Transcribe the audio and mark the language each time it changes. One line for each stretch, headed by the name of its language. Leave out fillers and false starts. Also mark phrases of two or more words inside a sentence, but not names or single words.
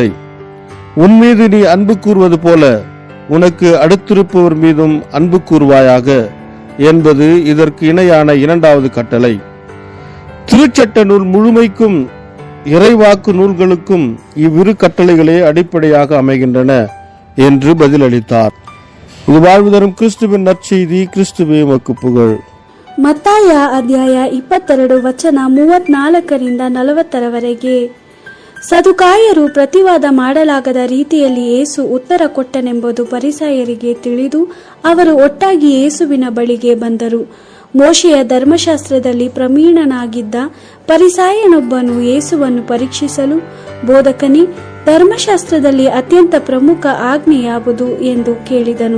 Tamil: உன் மீது நீ அன்பு கூறுவது போல உனக்கு அடுத்திருப்பவர் மீதும் அன்பு கூறுவாயாக என்பது இதற்கு இணையான இரண்டாவது கட்டளை. திருச்சட்ட நூல் முழுமைக்கும் இறைவாக்கு நூல்களுக்கும் இவ்விரு கட்டளைகளே அடிப்படையாக அமைகின்றன என்று பதிலளித்தார். இது வாழ்வு தரும் கிறிஸ்துவின் நற்செய்தி. கிறிஸ்துவே உமக்கு புகழ்.
Kannada: ಮತ್ತಾಯ ಅಧ್ಯಾಯ 22 ವಚನ 34ರಿಂದ 40ರವರೆಗೆ. ಸದುಕಾಯರು ಪ್ರತಿವಾದ ಮಾಡಲಾಗದ ರೀತಿಯಲ್ಲಿ ಯೇಸು ಉತ್ತರ ಕೊಟ್ಟನೆಂಬುದು ಫರಿಸಾಯರಿಗೆ ತಿಳಿದು ಅವರು ಒಟ್ಟಾಗಿ ಯೇಸುವಿನ ಬಳಿಗೆ ಬಂದರು. ಮೋಶೆಯ ಧರ್ಮಶಾಸ್ತ್ರದಲ್ಲಿ ಪ್ರವೀಣನಾಗಿದ್ದ ಫರಿಸಾಯನೊಬ್ಬನು ಯೇಸುವನ್ನು ಪರೀಕ್ಷಿಸಲು, ಬೋಧಕನೇ, ಧರ್ಮಶಾಸ್ತ್ರದಲ್ಲಿ ಅತ್ಯಂತ ಪ್ರಮುಖ ಆಜ್ಞೆ ಯಾವುದು ಎಂದು ಕೇಳಿದನು.